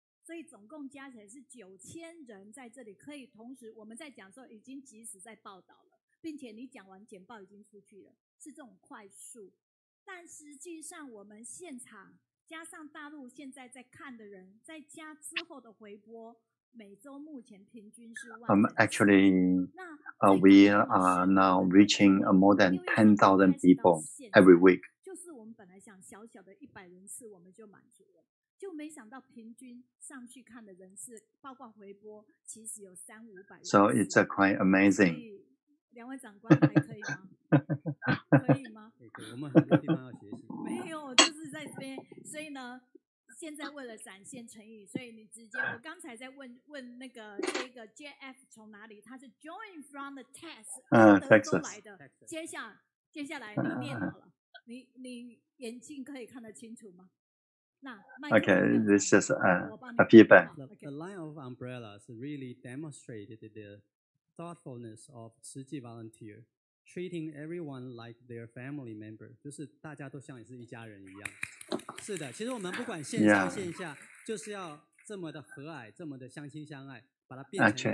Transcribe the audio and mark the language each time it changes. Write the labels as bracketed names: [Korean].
[Chinese] 所以总共加起来是9000人在这里，可以同时我们在讲的时候已经即时在报道了，并且你讲完简报已经出去了，是这种快速。但实际上我们现场加上大陆现在在看的人，再加之后的回播，每周目前平均是1万人。 [English] Actually, we are now reaching more than 10,000 people every week. [Chinese] 就是我们本来想小小的100人次我们就满足了。就没想到平均上去看的人次，包括回播，其实有300-500人。 [English] So it's quite amazing. [Chinese] 2位长官还可以吗？可以吗？可以，我们很多地方要学习。没有，就是在这边。所以呢，现在为了展现诚意，所以你直接，我刚才在问那个这个 JF 从哪里？他是 [English] Join from the test， [Chinese] 德州来的。接下来你念好了，你眼睛可以看得清楚吗？ [English] Okay, this is a feedback. The line of umbrellas really demonstrated the thoughtfulness of Ci Ji volunteer, treating everyone like their family member. [Chinese] 就是大家都像是一家人一样。是的，其实我们不管线上线下，就是要这么的和蔼，这么的相亲相爱，把它变成。